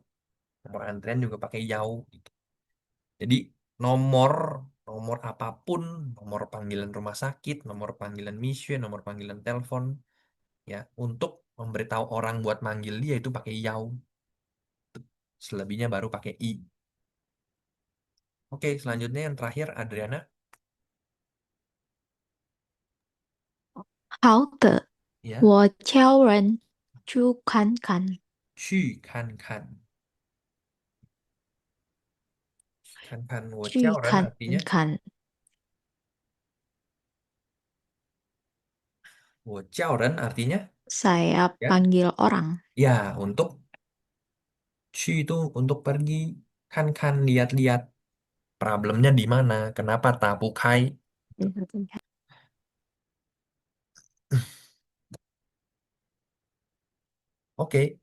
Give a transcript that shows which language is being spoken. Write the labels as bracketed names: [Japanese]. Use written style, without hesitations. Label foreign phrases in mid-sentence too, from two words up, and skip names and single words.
[Indonesian] Nomor antrian juga pakai yau gitu. Jadi nomor nomor apapun, nomor panggilan rumah sakit, nomor panggilan mission, nomor panggilan telepon, ya untuk memberitahu orang buat manggil dia itu pakai yau. Selebihnya baru pakai i. Oke, selanjutnya yang terakhir Adriana, [Chinese] 好的， [Indonesian] ya, [Chinese] 我叫人去看看。去看看，看看我叫人去看 [Indonesian] artinya [Chinese] 看我叫人 artinya [Indonesian] saya ya, panggil orang. ya untuk去itu untuk pergi, kan lihat-lihat problemnya di mana, kenapa tabukai. Oke.